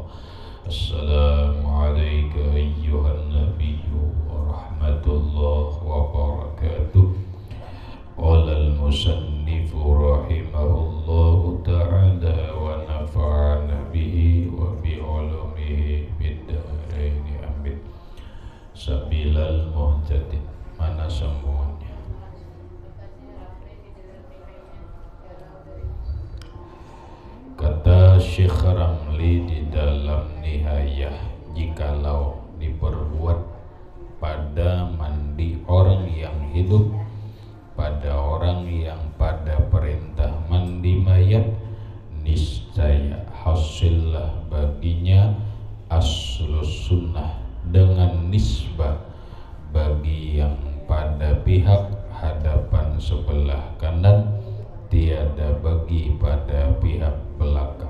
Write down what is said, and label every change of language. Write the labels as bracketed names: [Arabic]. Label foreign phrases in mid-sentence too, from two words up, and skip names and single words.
[Arabic] السلام عليك أيها النبي ورحمة الله وبركاته. قال المصنف رحمه الله تعالى ونفعنا به وبعلومه بالدارين آمين. [Malay] Sabilal muhtadin. Mana sambungannya? Kata Syekh Ramli di dalam Nihayah, jikalau diperbuat pada mandi orang yang hidup, pada orang yang pada perintah mandi mayat, niscaya hasillah baginya [Arabic] أصل السنة [Malay] dengan nisbah bagi yang pada pihak hadapan sebelah kanan, tiada bagi pada pihak belakang.